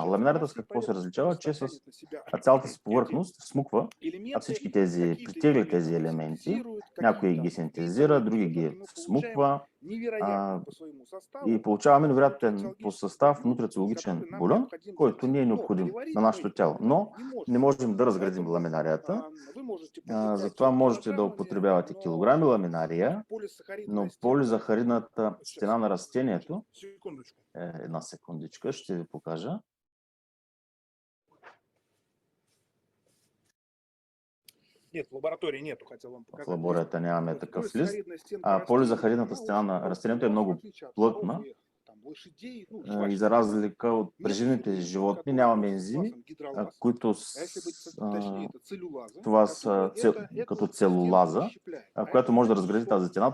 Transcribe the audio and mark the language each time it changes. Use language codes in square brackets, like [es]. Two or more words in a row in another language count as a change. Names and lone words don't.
[bg] Ламинарията с какво се различава? Че с цялата си повърхност всмуква всички тези, притегля тези елементи, някои ги синтезира, други ги всмуква и получаваме невероятен по състав нутрициологичен бульон, който ни е необходим на нашето тяло. Но не можем да разградим ламинарията, затова можете да употребявате килограми ламинария, но полизахаридната стена на растението, една секундичка, ще ви покажа. [ru] Нет, в лаборатории нету, хотел вам [bg] В [ru] показать. [bg] лабораторията нямаме такъв лист. Полизахаридната стена на растението е много плътна и за разлика от преживните животни нямаме ензими, които това са като целулаза, която може да разгради тази стена.